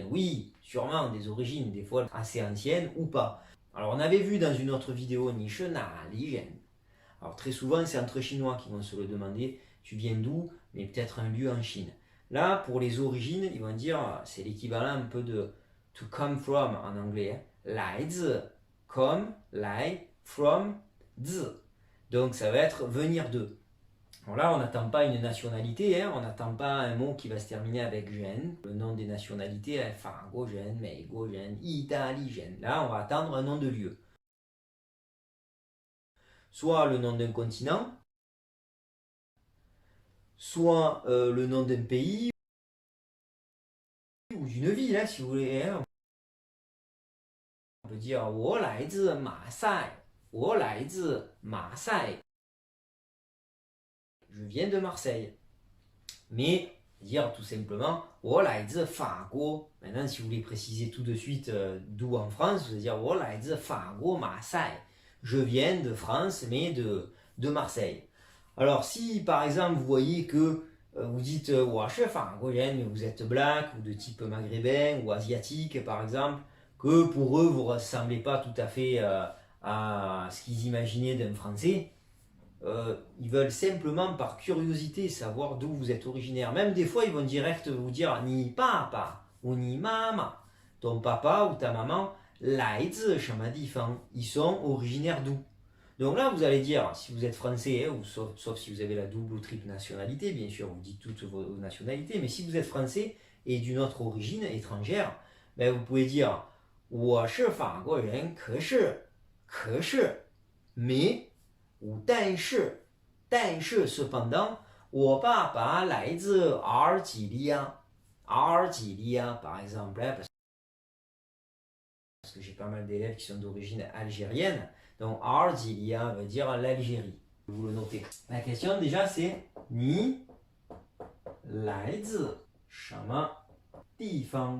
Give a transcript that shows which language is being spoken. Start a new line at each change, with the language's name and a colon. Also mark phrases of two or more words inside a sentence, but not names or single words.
French: Oui, sûrement des origines, des fois assez anciennes ou pas. Alors on avait vu dans une autre vidéo,
Chinese: 你是哪里.
French: Alors très souvent, c'est entre Chinois qui vont se le demander, tu viens d'où? Mais peut-être un lieu en Chine. Là, pour les origines, ils vont dire, c'est l'équivalent un peu de
English: to come from
French: en anglais.
Chinese: 来自, come, 来, from, 自.
French: Donc ça va être venir de. Alors là, on n'attend pas une nationalité, on n'attend pas un mot qui va se terminer avec gen. Le nom des nationalités,
Chinese: 法国人, 美国人, 意大利人.
French: Là, on va attendre un nom de lieu. Soit le nom d'un continent, soit le nom d'un pays ou d'une ville, si vous voulez. On peut dire
Chinese: 我来自马赛，我来自马赛，
French: je viens de Marseille. Mais dire tout simplement
Chinese: 我来自法国.
French: Maintenant, si vous voulez préciser tout de suite d'où en France, vous allez dire
Chinese: 我来自法国马赛.
French: Je viens de France, mais de Marseille. Alors, si par exemple vous voyez que vous dites mais vous êtes black ou de type maghrébin ou asiatique par exemple, que pour eux vous ne ressemblez pas tout à fait à ce qu'ils imaginaient d'un français, ils veulent simplement par curiosité savoir d'où vous êtes originaire. Même des fois ils vont direct vous dire
Chinese: 你爸爸
French: ou
Chinese: 你妈妈,
French: ton papa ou ta maman,
Chinese: 来自什么地方,
French: ils sont originaires d'où? Donc là, vous allez dire, si vous êtes français, ou sauf si vous avez la double ou triple nationalité, bien sûr, vous dites toutes vos nationalités, mais si vous êtes français et d'une autre origine étrangère, ben vous pouvez dire
Chinese: 我是法国人，可是,
French: mais, ou
Chinese: 但是 cependant, 我爸爸来自阿尔及利亚,
French: par exemple, parce que j'ai pas mal d'élèves qui sont d'origine algérienne. Donc, Arzilia veut dire l'Algérie. Vous le notez. La question déjà c'est
Chinese: 你来自什么地方.